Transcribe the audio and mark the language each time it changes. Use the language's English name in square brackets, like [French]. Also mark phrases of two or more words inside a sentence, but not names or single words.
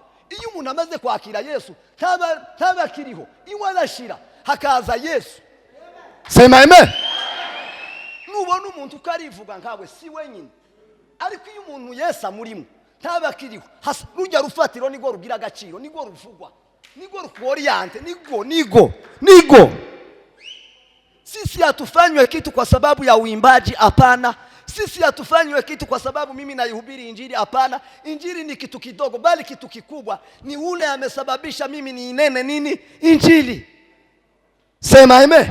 [Rundi] Iyo umuntu amaze kwakira Yesu, tabakiriho, iwe arashira, hakaza Yesu. [Swahili] Sema amen. [Rundi] Nubona umuntu ukarivuga nkawe si wenyine. ariko iyo umuntu Yesu amurimo ntabakiriho rujya rufatiro nigo rugira agaciro, nigo ruvugwa, nigo ruoriente, nigo. [Swahili] Sisi hatufanywe kitu kwa sababu ya uimbaji, hapana. Sisi hatufanywe kitu kwa sababu mimi naihubiri injili, hapana. Injili ni kitu kidogo, bali kitu kikubwa ni ule amesababisha mimi niinene nini? Injili. Sema amen.